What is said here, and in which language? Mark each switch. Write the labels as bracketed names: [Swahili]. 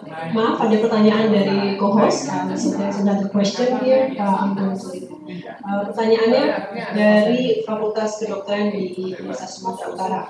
[Indonesian] Maaf, ada pertanyaan dari co-host. [English] There's another question here. [Indonesian] Pertanyaannya dari Fakultas Kedokteran di Universitas Sumatera Utara.